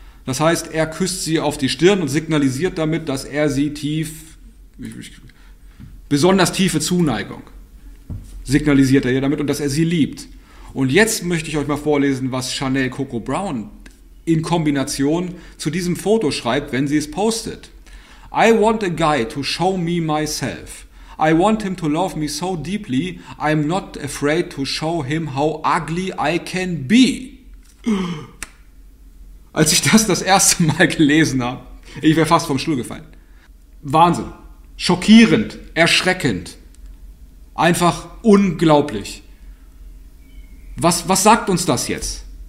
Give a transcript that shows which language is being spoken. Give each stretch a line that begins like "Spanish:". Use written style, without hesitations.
German: Das heißt, er küsst sie auf die Stirn und signalisiert damit, dass er sie tief, besonders tiefe Zuneigung signalisiert er ihr damit und dass er sie liebt. Und jetzt möchte ich euch mal vorlesen, was Chanel Coco Brown in Kombination zu diesem Foto schreibt, wenn sie es postet.
English: I want a guy to show me myself. I want him to love me so deeply, I'm not afraid to show him how ugly I can be.
German: Als ich das erste Mal gelesen habe, ich wäre fast vom Stuhl gefallen. Wahnsinn. Schockierend. Erschreckend. Einfach unglaublich. Was sagt uns das jetzt?